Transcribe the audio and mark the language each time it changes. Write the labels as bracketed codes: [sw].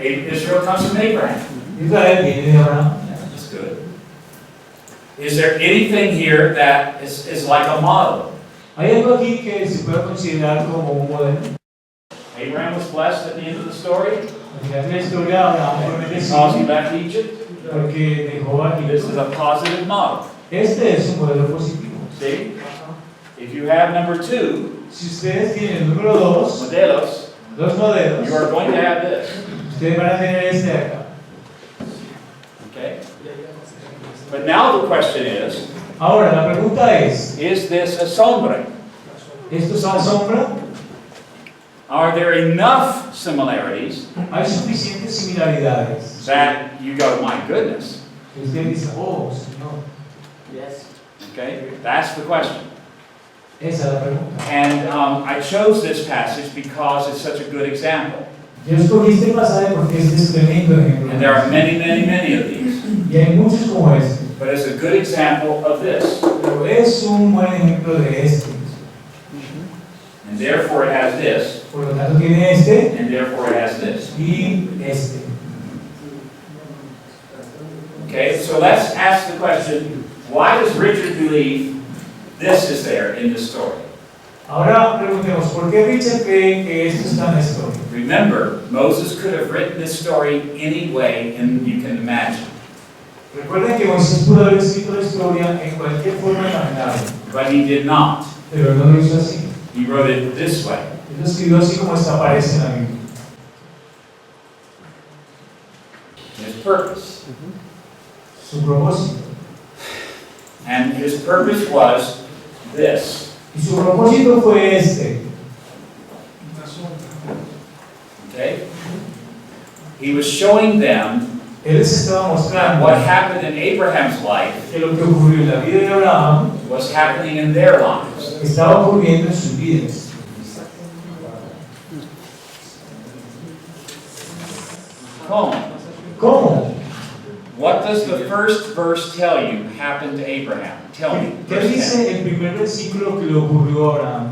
[en] Israel comes from Abraham. [es] Israel viene de Abraham. [en] That's good. Is there anything here that is like a model? [es] ¿Hay algo aquí que se puede considerar como un modelo? [en] Abraham was blessed at the end of the story [es] Al final de la historia, Abraham fue [en] because he [es] bendecido [en] left Egypt. [es] porque dejó aquí. [en] This is a positive model. [es] Este es un modelo positivo. [en] See? If you have number 2, [es] Si ustedes tienen el número 2, modelos, dos modelos, [en] you are going to have this. [es] ustedes van a tener este de acá. [en] Okay? But now the question is [es] Ahora, la pregunta es, [en] this a sombra? [es] ¿esto es una sombra? [en] Are there enough similarities [es] ¿Hay suficientes similaridades? [en] that you go, my goodness? [es] Que usted dice, oh, Señor. [en] Yes. Okay? That's the question. [es] Esa es la pregunta. [en] And I chose this passage because it's such a good example. [es] Yo escogí este pasaje porque este es tremendo ejemplo. [en] And there are many, many, many of these. [es] Y hay muchos como este. [en] But it's a good example of this. [es] Pero es un buen ejemplo de este. [en] And therefore it has this. [es] Por lo tanto tiene este [en] And therefore it has this. [es] y este. [en] Okay, so let's ask the question, why does Richard believe this is there in the story? [es] Ahora preguntemos, ¿por qué Richard cree que esto está en la historia? [en] Remember, Moses could have written this story any way and you can imagine. [es] Recuerden que Moisés pudo haber escrito la historia en cualquier forma imaginable, [en] But he did not. [es] pero no lo hizo así. [en] He wrote it this way. [es] Él lo escribió así como esta aparece en la Biblia. [en] His purpose. [es] Su propósito. [en] And his purpose was this. [es] Y su propósito fue este. [en] Okay? He was showing them [es] Él les estaba mostrando [en] what happened in Abraham's life [es] que lo que ocurrió en la vida de Abraham [en] was happening in their lives. [es] estaba ocurriendo en sus vidas. ¿Cómo? [en] What does the first verse tell you happened to Abraham? Tell me. [es] ¿Qué [en] Verse 10. [es] dice el primer versículo que le ocurrió a Abraham?